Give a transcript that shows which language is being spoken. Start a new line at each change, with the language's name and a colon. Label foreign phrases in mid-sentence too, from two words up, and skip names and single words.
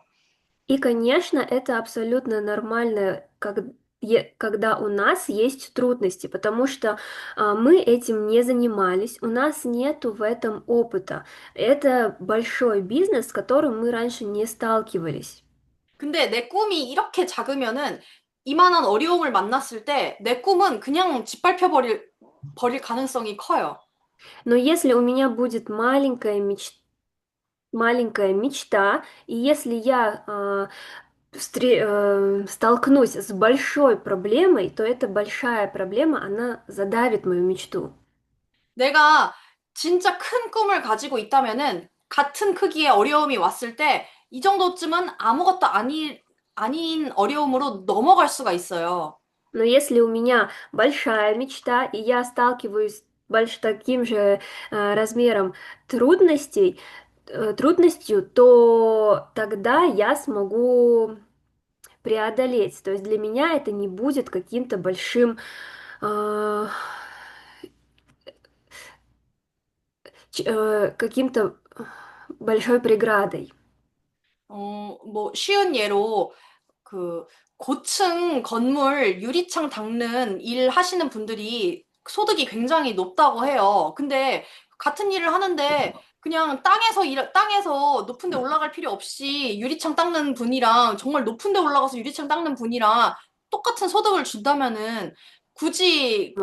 Russian: И, конечно, это абсолютно нормально, когда у нас есть трудности, потому что мы этим не занимались, у нас нету в этом опыта. Это большой бизнес, с которым мы раньше не сталкивались.
Korean: 근데 내 꿈이 이렇게 작으면은 이만한 어려움을 만났을 때 내 꿈은 그냥 버릴 가능성이 커요.
Russian: Но если у меня будет маленькая мечта, и если я столкнусь с большой проблемой, то эта большая проблема, она задавит мою мечту.
Korean: 내가 진짜 큰 꿈을 가지고 있다면은 같은 크기의 어려움이 왔을 때 이 정도쯤은 아닌 어려움으로 넘어갈 수가 있어요.
Russian: Но если у меня большая мечта, и я сталкиваюсь с таким же размером трудностей, трудностью, то тогда я смогу преодолеть. То есть для меня это не будет каким-то большим, э, каким-то большой преградой.
Korean: 뭐 쉬운 예로 그 고층 건물 유리창 닦는 일 하시는 분들이 소득이 굉장히 높다고 해요. 근데 같은 일을 하는데 그냥 땅에서 높은 데 올라갈 필요 없이 유리창 닦는 분이랑 정말 높은 데 올라가서 유리창 닦는 분이랑 똑같은 소득을 준다면은 굳이